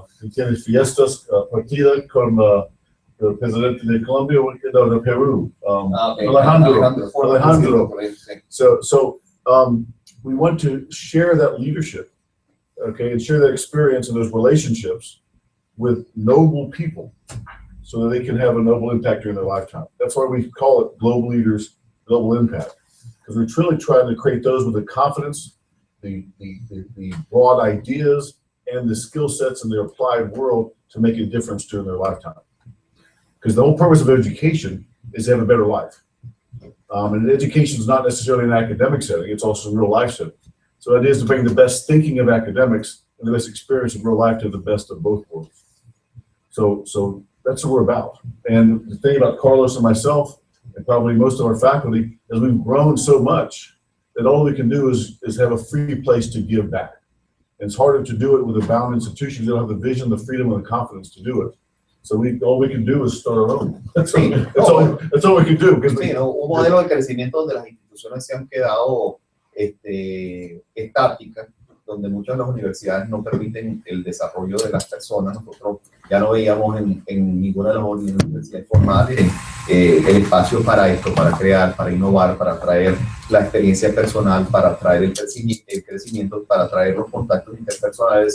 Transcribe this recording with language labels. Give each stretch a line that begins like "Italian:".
Spanish: Tienes fiestas partida con el presidente de Colombia, de Perú, Alejandro.
English: So we want to share that leadership, okay, and share that experience and those relationships with noble people, so that they can have a noble impact during their lifetime. That's why we call it Global Leaders, Global Impact, because we're truly trying to create those with the confidence, the broad ideas, and the skill sets in the applied world to make a difference during their lifetime. Because the whole purpose of education is to have a better life. And education is not necessarily an academic setting, it's also a real life setting. So it is to bring the best thinking of academics and the best experience of real life to the best of both worlds. So that's what we're about. And the thing about Carlos and myself, and probably most of our faculty, is we've grown so much that all we can do is have a free place to give back. And it's harder to do it with a bound institution. You don't have the vision, the freedom, and the confidence to do it. So all we can do is start our own. That's all we can do.
Spanish: Sí, ¿no? Un modelo de crecimiento donde las instituciones se han quedado estáticas, donde muchas de las universidades no permiten el desarrollo de las personas. Nosotros ya no veíamos en ninguna de las universidades formales el espacio para esto, para crear, para innovar, para traer la experiencia personal, para traer el crecimiento, para traer los contactos interpersonales.